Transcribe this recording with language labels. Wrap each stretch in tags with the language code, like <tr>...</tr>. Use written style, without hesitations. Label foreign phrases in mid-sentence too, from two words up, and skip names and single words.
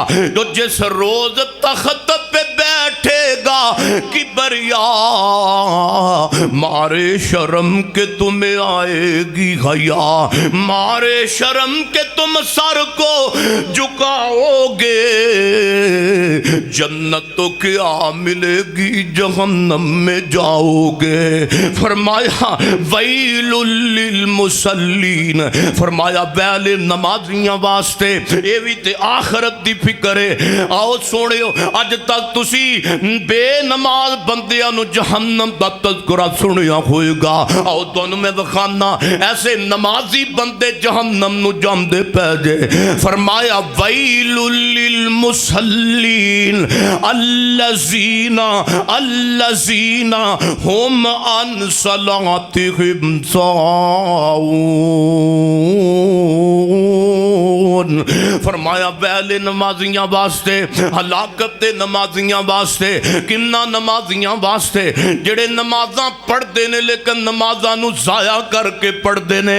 <ur>تو جس روز تخت پہ بیٹھے گا کبریا مارے شرم کے تمہیں آئے گی حیا، مارے شرم کے تم سر کو جھکاؤ گے، جنت تو کیا ملے گی جہنم میں جاؤ گے.</ur> <pa>फरमाया</pa> <ar>ويل للمصلين,</ar> <pa>فرمایا ویل نمازیاں واسطے یہ بھی تے آخرت دی فکر ہے. آؤ سوہنیو اج تک تسی بے نمازی بندیاں نوں جہنم دا تذکرہ سنیا ہوئے گا. آؤ تہانوں میں دکھانا ایسے نمازی بندے جہنم نوں جاندے پئے جے.</pa> <ar>फरमाया ويل للمصلين الذين هم عن صلاتهم ساهون.</ar> <pa>فرمایا ویلے نمازیاں واسطے، ہلاکت دے نمازیاں واسطے، کنہاں نمازیاں واسطے جیہڑے نمازاں پڑھدے نے لیکن نمازاں نوں ضائع کر کے پڑھدے نے.</pa>